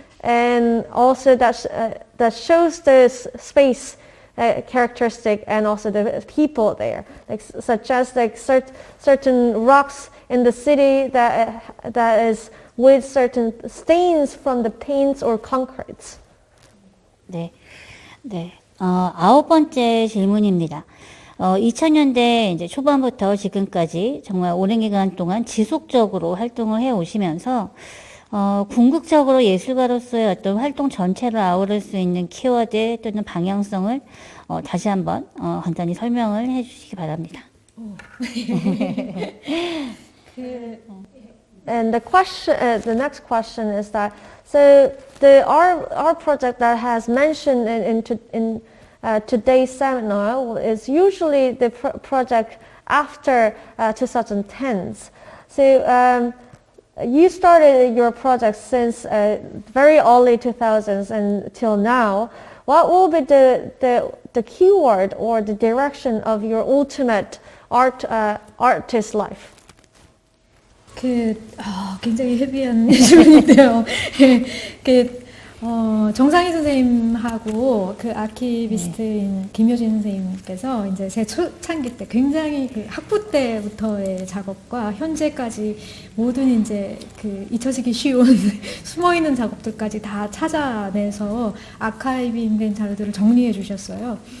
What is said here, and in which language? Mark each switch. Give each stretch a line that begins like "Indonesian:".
English: and also that shows the space characteristic and also the people there, like such as like certain rocks in the city that is with certain stains from the paints or concretes.
Korean: 네, 네. 9번째 질문입니다. 2000년대 이제 초반부터 지금까지 정말 오랜 기간 동안 지속적으로 활동을 해 오시면서 궁극적으로 예술가로서의 어떤 활동 전체를 아우를 수 있는 키워드 또는 방향성을 다시 한번 간단히 설명을 해 주시기 바랍니다.
English: And the next question is that, so our project that has mentioned in today's seminar is usually the project after 2010s. So you started your project since very early 2000s until now. What will be the keyword or the direction of your ultimate artist life?
Korean: 굉장히 헤비한 질문인데요. 정상희 선생님하고 그 아키비스트인 김효진 선생님께서 이제 제 초창기 때 굉장히 그 학부 때부터의 작업과 현재까지 모든 이제 그 잊혀지기 쉬운 숨어 있는 작업들까지 다 찾아내서 아카이빙된 자료들을 정리해 주셨어요.